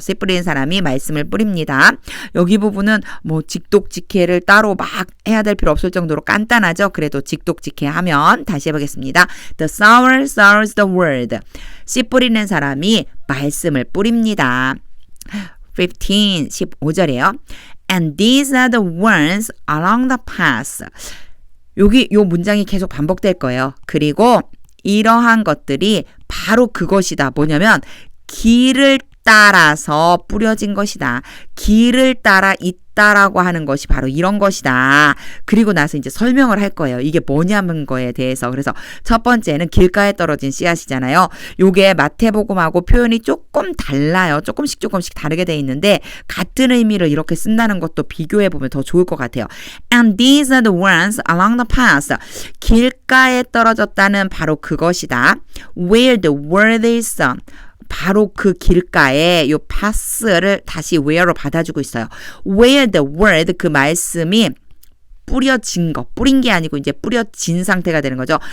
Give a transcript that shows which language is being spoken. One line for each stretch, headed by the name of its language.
Korean: 씨 뿌리는 사람이 말씀을 뿌립니다. 여기 부분은 뭐 직독직해를 따로 막 해야 될 필요 없을 정도로 간단하죠. 그래도 직독직해 하면 다시 해보겠습니다.
English: The sower sows the word.
Korean: 씨 뿌리는 사람이 말씀을 뿌립니다. 15절이에요.
English: And these are the ones along the path.
Korean: 여기 요 문장이 계속 반복될 거예요. 그리고 이러한 것들이 바로 그것이다. 뭐냐면 길을 따라서 뿌려진 것이다. 길을 따라 있다라고 하는 것이 바로 이런 것이다. 그리고 나서 이제 설명을 할 거예요. 이게 뭐냐는 거에 대해서. 그래서 첫 번째는 길가에 떨어진 씨앗이잖아요. 요게 마태복음하고 표현이 조금 달라요. 조금씩 다르게 돼 있는데 같은 의미를 이렇게 쓴다는 것도 비교해 보면 더 좋을 것 같아요.
English: And these are the ones along the path.
Korean: 길가에 떨어졌다는 바로 그것이다.
English: Where the word is sown.
Korean: 바로 그 길가에 요 path를 다시 where로 받아주고 있어요.
English: Where the word,
Korean: 그 말씀이 뿌려진 거, 뿌린 게 아니고 이제 뿌려진 상태가 되는 거죠.